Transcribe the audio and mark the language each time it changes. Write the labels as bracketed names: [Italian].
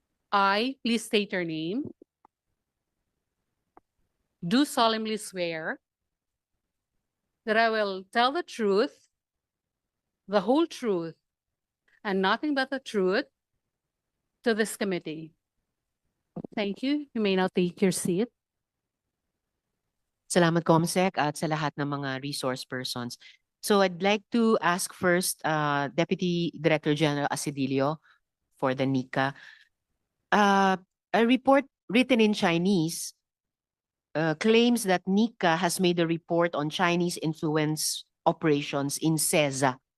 [English] I, please state your name, do solemnly swear that I will tell the truth, the whole truth, and nothing but the truth to this committee. Thank you. You may now take your seat. [Filipino] Salamat, Comsec, at sa lahat ng mga resource persons. [English] So I'd like to ask first Deputy Director General Asidilio for the NICA. A report written in Chinese claims that NICA has made a report on Chinese influence operations in CEZA.